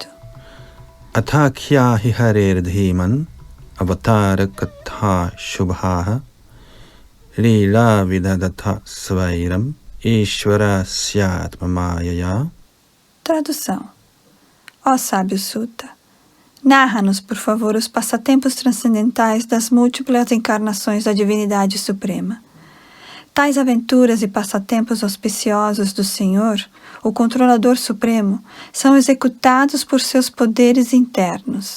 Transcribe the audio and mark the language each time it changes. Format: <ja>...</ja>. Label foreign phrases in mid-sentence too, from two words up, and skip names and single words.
<sa>अथाख्या हि हरेर्धीमन् अवतार कथाः शुभाः लीला विदधतः स्वैरम् ईश्वरस्यात्म मायया.</sa> <pt>Tradução. Ó sábio Sutta, narra-nos, por favor, os passatempos transcendentais das múltiplas encarnações da Divindade Suprema. Tais aventuras e passatempos auspiciosos do Senhor, o Controlador Supremo, são executados por seus poderes internos.</pt>